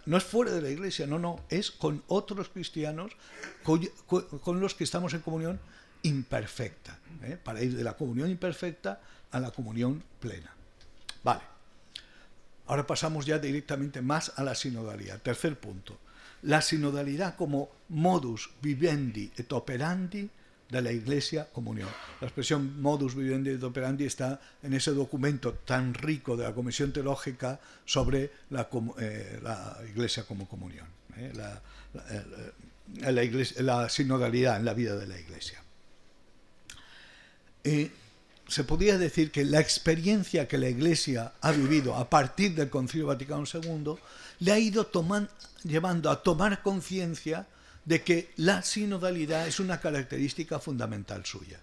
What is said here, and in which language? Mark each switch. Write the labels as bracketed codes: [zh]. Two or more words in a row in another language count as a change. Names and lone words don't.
[es] No es fuera de la Iglesia, no, es con otros cristianos con los que estamos en comunión imperfecta, para ir de la comunión imperfecta a la comunión plena. Vale. Ahora pasamos ya directamente más a la sinodalidad. Tercer punto. La sinodalidad como [la] modus vivendi et operandi [es] de la Iglesia comunión. La expresión [la] modus vivendi et operandi [es] está en ese documento tan rico de la Comisión Teológica sobre la Iglesia como comunión, la sinodalidad en la vida de la Iglesia. Se podría decir que la experiencia que la Iglesia ha vivido a partir del Concilio Vaticano II le ha ido llevando a tomar conciencia de que la sinodalidad es una característica fundamental suya.